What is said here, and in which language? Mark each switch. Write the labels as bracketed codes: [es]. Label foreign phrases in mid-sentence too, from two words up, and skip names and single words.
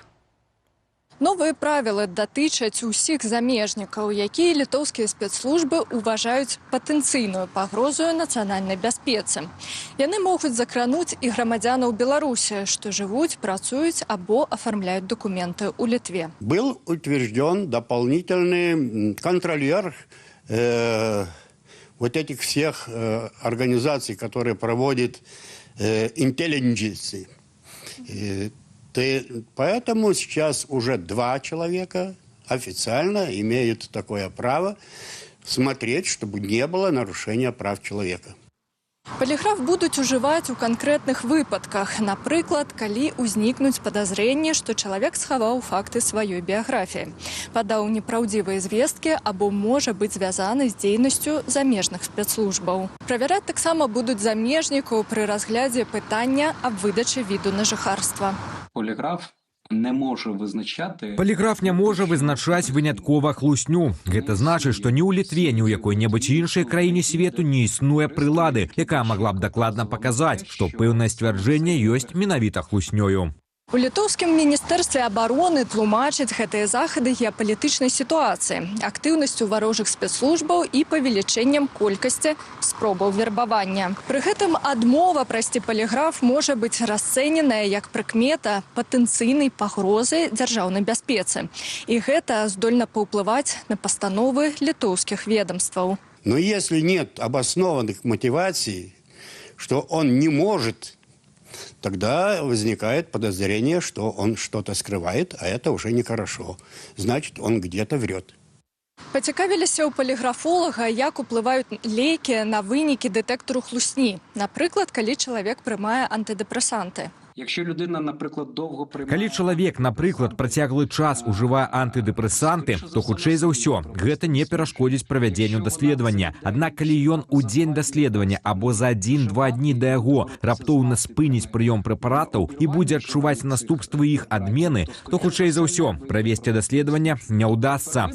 [be] Новыя правілы датычаць усіх замежнікаў, якія літоўскія спецслужбы ўважаюць патэнцыйную пагрозу нацыянальнай бяспецы. Яны могуць закрануць і грамадзянаў Беларусі, што жывуць, працуюць або афармляюць документы ў Літве. [ru] Был утвержден дополнительный контролер вот этих всех организаций, которые проводят интеллигенции. Поэтому сейчас уже 2 человека официально имеют такое право смотреть, чтобы не было нарушения прав человека. [be] Паліграф будуць ужываць у канкрэтных выпадках. Напрыклад, калі ўзнікнуць падазрэнне, што чалавек схаваў факты сваёй біяграфіі, падаў непраўдзівыя звесткі або можа быць звязаны з дзейнасцю замежных спецслужбаў. Правяраць таксама будуць замежнікаў пры разглядзе пытання аб выдачы віду на жыхарства. [uk] Поліграф не може визначати... [be] Паліграф не може визначаць выняткова хлусню. Гэта значыць, што ні ў Літве, ні ў якой-небудзь іншай краіне свету не існуе прылады, якая магла б дакладна паказаць, што пэўнае сцвярджэнне ёсць менавіта хлуснёю. У літоўскім міністэрстве абароны тлумачаць гэтыя захады геапалітычнай сітуацыі, актыўнасцю варожых спецслужбаў і павелічэннем колькасці спробаў вербавання. Пры гэтым адмова прайсці паліграф можа быць расцэненая як прыкмета патэнцыйнай пагрозы дзяржаўнай бяспецы. І гэта здольна паўплываць на пастановы літоўскіх ведомстваў. [ru] Но если нет обоснованных мотиваций, что он не может, тогда возникает подозрение, что он что-то скрывает, а это уже нехорошо. Значит, он где-то врет. [be] Пацікавіліся ў паліграфолага, як уплываюць лекі на вынікі дэтэктару хлусні. Напрыклад, калі чалавек прымае антыдэпрэсанты. [uk] Якщо людина, наприклад, довго приймає... [be] Калі чалавек, напрыклад, працяглы час ужывае антыдэпрэсанты, то хутчэй за ўсё, гэта не перашкодзіць правядзенню даследавання. Аднак, калі ён у дзень даследавання або за 1-2 дні да яго раптоўна спыніць прыём прэпаратаў і будзе адчуваць наступствы іх адмены, то хутчэй за ўсё, правесці даследавання не ўдасца.